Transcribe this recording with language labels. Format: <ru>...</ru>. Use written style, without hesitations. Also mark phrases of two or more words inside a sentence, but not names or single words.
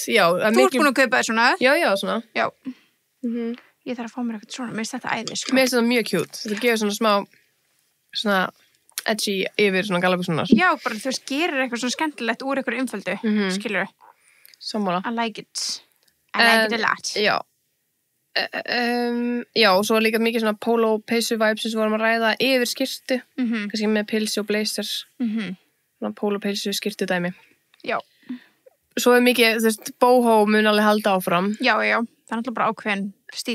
<is>Já. Þú ert búin að kaupa það svona? Já, svona. Já. Ég þarf að fá mér eitthvað svona, mér finnst þetta æði, sko. Mér finnst þetta mjög cute. Þetta gefur svona smá, svona edgy yfir svona gallabuxurnar. Já, bara þú veist, gerir eitthvað svona skemmtilegt úr eitthvað einföldu, skilur við. Sammála.</is> <en>I like it a lot.</en> <is>Já. Já, og svo líka mikið svona polo peysu vibes sem við vorum að ræða yfir skyrtu, kannski með pilsi og blazers. Svona polo peysu skyrtu dæmi. Já. Svo er mikið, þú veist, boho mun alveg halda áfram. Já, það er náttúrulega bara ákveðin stíl.</is>